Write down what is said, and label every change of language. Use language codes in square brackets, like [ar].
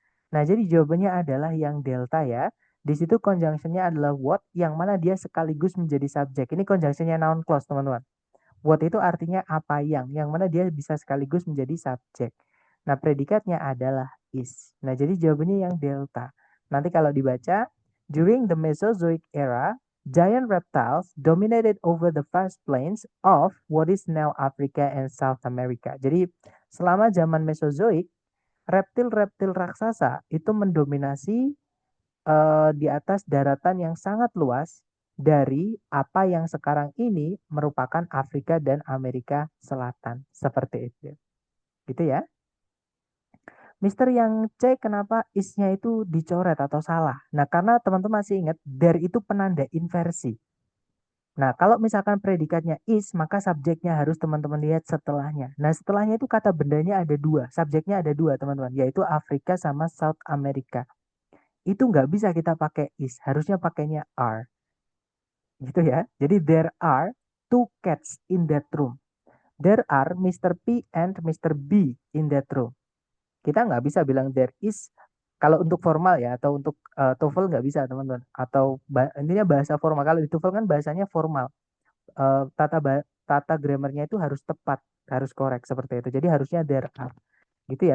[id] Nah, jadi jawabannya adalah yang delta ya. Di situ conjunctionnya adalah what, yang mana dia sekaligus menjadi subjek. Ini conjunctionnya noun clause, teman-teman. What itu artinya apa yang mana dia bisa sekaligus menjadi subjek. Nah, predikatnya adalah is. Nah, jadi jawabannya yang delta. Nanti kalau dibaca, [en] during the Mesozoic era, giant reptiles dominated over the vast plains of what is now Africa and South America. [id] Jadi, selama zaman Mesozoik, reptil-reptil raksasa itu mendominasi di atas daratan yang sangat luas dari apa yang sekarang ini merupakan Afrika dan Amerika Selatan. Seperti itu. Gitu ya. Mister yang C, kenapa is-nya itu dicoret atau salah? Nah, karena teman-teman masih ingat, there itu penanda inversi. Nah, kalau misalkan predikatnya is, maka subjeknya harus teman-teman lihat setelahnya. Nah, setelahnya itu kata bendanya ada dua, subjeknya ada dua, teman-teman, yaitu Afrika sama South America. Itu nggak bisa kita pakai is, harusnya pakainya are. Gitu ya. [en] Jadi there are two cats in that room. There are Mr. P and Mr. B in that room. [id] Kita nggak bisa bilang there is kalau untuk formal ya, atau untuk TOEFL nggak bisa, teman-teman. Atau intinya bahasa formal. Kalau di TOEFL kan bahasanya formal. Tata grammarnya itu harus tepat, harus korek seperti itu. Jadi harusnya there are. Gitu ya.